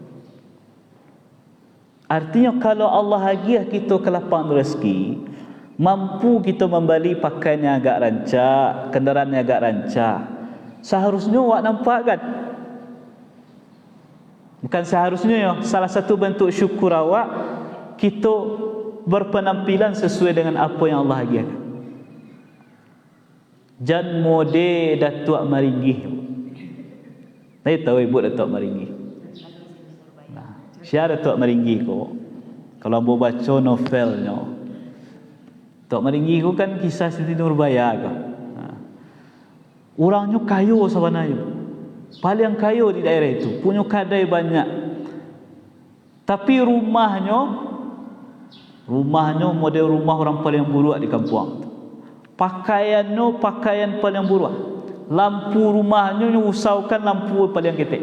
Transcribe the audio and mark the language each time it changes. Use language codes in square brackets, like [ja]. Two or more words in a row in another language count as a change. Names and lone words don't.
[id] Artinya kalau Allah hadiah kita ke lapang rezeki, mampu kita membeli pakaian yang agak rancak, kenderaan yang agak rancak, seharusnya awak nampak kan? Bukan seharusnya ya, salah satu bentuk syukur awak kita berpenampilan sesuai dengan apa yang Allah hadiahkan. [min] Jan mode Datuk Maringgih. [id] Saya tahu ibu Datuk Maringgih. Nah, siapa Datuk Maringgih ko? Kalau mau baca novelnya, Datuk Maringgih ko kan kisah Siti Nurbaya ko. Nah, orangnya kaya sebenarnya, paling kaya di daerah itu, punya kadai banyak. Tapi rumahnya model rumah orang paling buruk di kampung. Pakaiannya pakaian paling buruk. Lampu rumahnya usaukan lampu paling ketek.